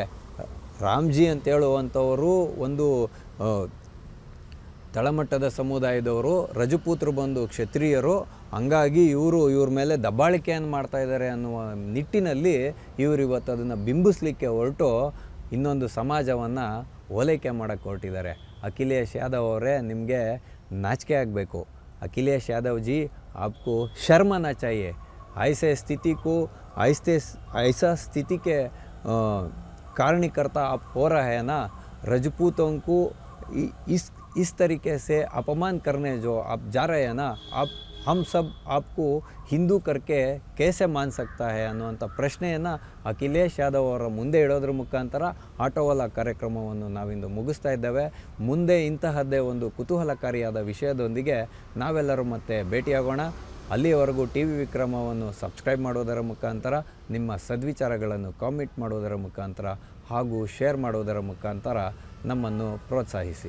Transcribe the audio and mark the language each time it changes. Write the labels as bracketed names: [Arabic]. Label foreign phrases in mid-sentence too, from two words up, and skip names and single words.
[Kannada] ರಾಮ್ಜಿ ಅಂತ ಹೇಳುವಂಥವರು ಒಂದು ತಳಮಟ್ಟದ ಸಮುದಾಯದವರು, ರಜಪೂತರು ಬಂದು ಕ್ಷತ್ರಿಯರು, ಹಂಗಾಗಿ ಇವ್ರ ಮೇಲೆ ದಬ್ಬಾಳಿಕೆಯನ್ನು ಮಾಡ್ತಾಯಿದ್ದಾರೆ ಅನ್ನುವ ನಿಟ್ಟಿನಲ್ಲಿ ಇವರು ಇವತ್ತು ಅದನ್ನು ಬಿಂಬಿಸ್ಲಿಕ್ಕೆ ಹೊರಟು ಇನ್ನೊಂದು ಸಮಾಜವನ್ನು ಓಲೈಕೆ ಮಾಡೋಕ್ಕೆ ಹೊರಟಿದ್ದಾರೆ. ಅಖಿಲೇಶ್ ಯಾದವ್ ಅವರೇ, ನಿಮಗೆ ನಾಚಿಕೆ ಆಗಬೇಕು. [Hindi] ಅಖಿಲೇಶ್ यादव जी, आपको शर्म आना चाहिए. ऐसे स्थिति को ऐसा स्थिति के कारणीकर्ता आप हो रहे हैं ना, रजपूतों को इस तरीके से अपमान करने जो आप जा रहे हैं ना, आप हम सब आपको ಹಿಂದೂ करके कैसे मान सकता है [Kannada] ಅನ್ನುವಂಥ ಪ್ರಶ್ನೆಯನ್ನು ಅಖಿಲೇಶ್ ಯಾದವ್ ಅವರ ಮುಂದೆ ಇಡೋದ್ರ ಮುಖಾಂತರ ಆಟೋವಾಲ ಕಾರ್ಯಕ್ರಮವನ್ನು ನಾವಿಂದು ಮುಗಿಸ್ತಾ ಇದ್ದೇವೆ. ಮುಂದೆ ಇಂತಹದ್ದೇ ಒಂದು ಕುತೂಹಲಕಾರಿಯಾದ ವಿಷಯದೊಂದಿಗೆ ನಾವೆಲ್ಲರೂ ಮತ್ತೆ ಭೇಟಿಯಾಗೋಣ. ಅಲ್ಲಿಯವರೆಗೂ ಟಿ ವಿ ವಿಕ್ರಮವನ್ನು ಸಬ್ಸ್ಕ್ರೈಬ್ ಮಾಡೋದರ ಮುಖಾಂತರ, ನಿಮ್ಮ ಸದ್ವಿಚಾರಗಳನ್ನು ಕಾಮೆಂಟ್ ಮಾಡೋದರ ಮುಖಾಂತರ ಹಾಗೂ ಶೇರ್ ಮಾಡೋದರ ಮುಖಾಂತರ ನಮ್ಮನ್ನು ಪ್ರೋತ್ಸಾಹಿಸಿ.